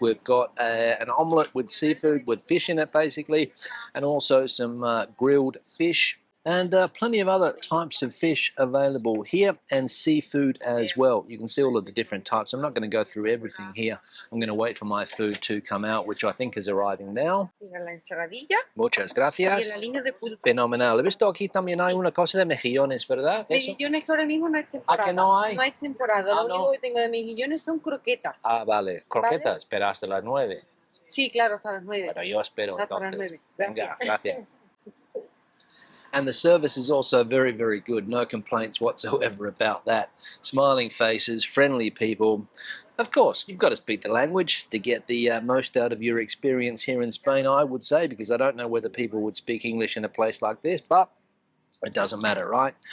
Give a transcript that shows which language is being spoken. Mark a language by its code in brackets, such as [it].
[en] We've got an omelette with seafood, with fish in it, basically, and also some grilled fish. And plenty of other types of fish available here, and seafood as well. You can see all of the different types. I'm not going to go through everything here. I'm going to wait for my food to come out, which I think is arriving now. [es] Muchas gracias. Fenomenal. He visto aquí también hay una cosa de mejillones, ¿verdad? Mejillones que ahora mismo no es temporada. ¿A que no hay? No hay temporada. Lo único que tengo de mejillones son croquetas. Ah, vale. Croquetas, pero hasta las 9. Sí, claro, hasta las 9. Bueno, yo espero hasta entonces. Las 9. Venga, gracias. [en] And the service is also very, very good. No complaints whatsoever about that. Smiling faces, friendly people. Of course, you've got to speak the language to get the most out of your experience here in Spain, I would say, because I don't know whether people would speak English in a place like this, but it doesn't matter, right?